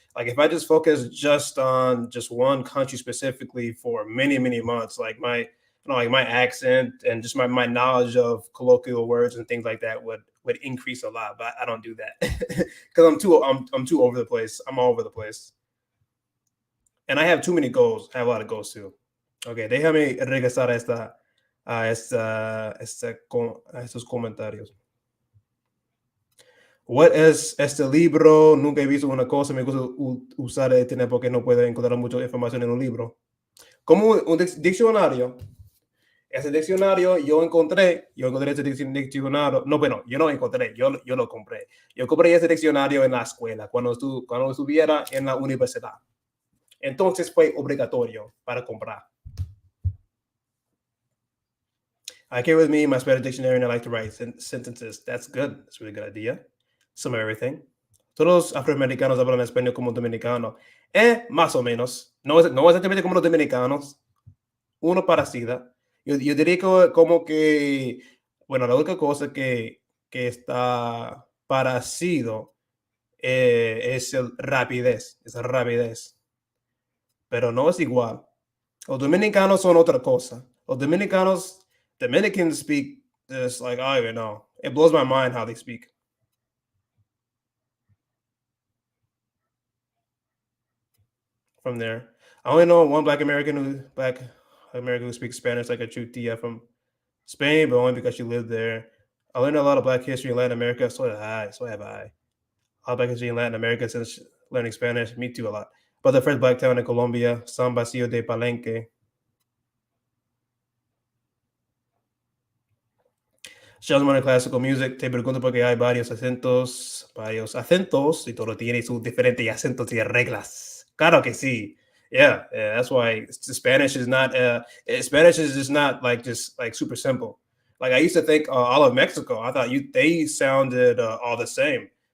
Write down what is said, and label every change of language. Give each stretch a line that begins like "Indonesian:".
English: Like if I just focus just on just one country specifically for many months, like my accent and just my knowledge of colloquial words and things like that would increase a lot. But I don't do that because I'm too over the place. I'm all over the place, and I have too many goals. I have a lot of goals too.
Spanish: Okay, déjame regresar a estos comentarios. What es este libro? Nunca he visto una cosa. Me gusta usar internet porque no puedo encontrar mucha información en un libro. Como un diccionario. Ese diccionario yo encontré ese diccionario. No, bueno, yo no encontré, yo lo compré. Yo compré ese diccionario en la escuela cuando estuviera en la universidad. Entonces fue obligatorio para comprar.
English: I carry with me my Spanish dictionary and I like to write sentences. That's good. That's a really good idea. Some of everything.
Spanish: Todos los afroamericanos hablan español como dominicano. Más o menos. No exactamente como los dominicanos. Uno parecida. Yo diría que como que, bueno, la única cosa que está parecido es el rapidez, esa rapidez, pero no es igual. Los dominicanos son otra cosa. Los dominicanos,
English: Dominicans speak this like, I don't even know. It blows my mind how they speak from there. I only know one black American who speaks Spanish like a true Tia from Spain, but only because she lived there. I learned a lot of Black history in Latin America. So did I. So have I. A lot of Black history in Latin America since learning Spanish. Me too, a lot. But the first black town in Colombia, San Basilio de Palenque. Shows modern classical music.
Spanish: Te pregunto porque hay varios acentos, y todo tiene sus diferentes acentos y reglas. Claro que sí.
English: Yeah, that's why Spanish is not. Spanish is just not like just like super simple. Like I used to think all of Mexico. I thought they sounded all the same.